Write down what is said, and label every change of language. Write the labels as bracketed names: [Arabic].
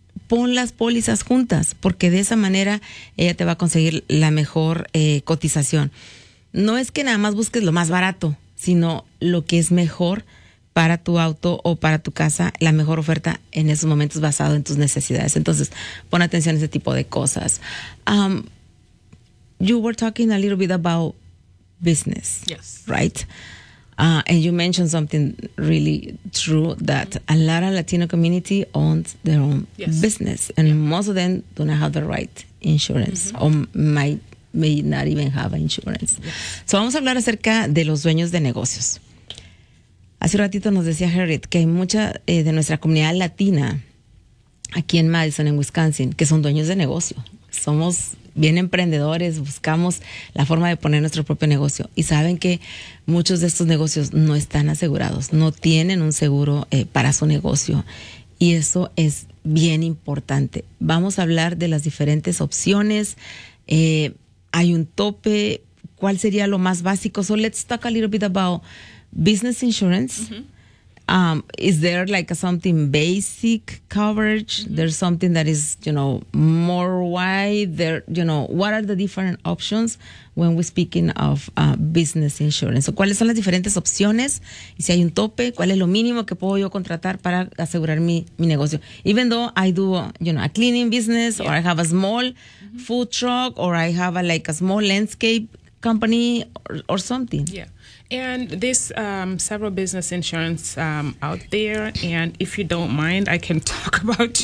[Spanish] Pon las pólizas juntas, porque de esa manera ella te va a conseguir la mejor cotización. No es que nada más busques lo más barato, sino lo que es mejor para tu auto o para tu casa, la mejor oferta en esos momentos basado en tus necesidades. Entonces, pon atención a ese tipo de cosas. [English] You were talking a little bit about business. Yes. Right? And you mentioned something really true, that mm-hmm. a lot of Latino community owns their own yes. business. And yeah. most of them do not have the right insurance mm-hmm. or may not even have insurance. Yes. [Spanish] So vamos a hablar acerca de los dueños de negocios. Hace un ratito nos decía Harriet que hay mucha de nuestra comunidad latina aquí en Madison, en Wisconsin, que son dueños de negocio. Somos bien emprendedores, buscamos la forma de poner nuestro propio negocio. Y saben que muchos de estos negocios no están asegurados, no tienen un seguro para su negocio. Y eso es bien importante. Vamos a hablar de las diferentes opciones. Hay un tope. ¿Cuál sería lo más básico? [English] So let's talk a little bit about business insurance. Mm-hmm. Is there like something basic coverage? Mm-hmm. There's something that is, you know, more wide there, you know, what are the different options when we're speaking of business insurance? [Spanish] So, ¿cuáles son las diferentes opciones? Y si hay un tope, ¿cuál es lo mínimo que puedo yo contratar para asegurar mi negocio? [English] Even though I do, you know, a cleaning business yeah. or I have a small mm-hmm. food truck or I have a small landscape company or something. Yeah. And there's several business insurance out there. And if you don't mind, I can talk about,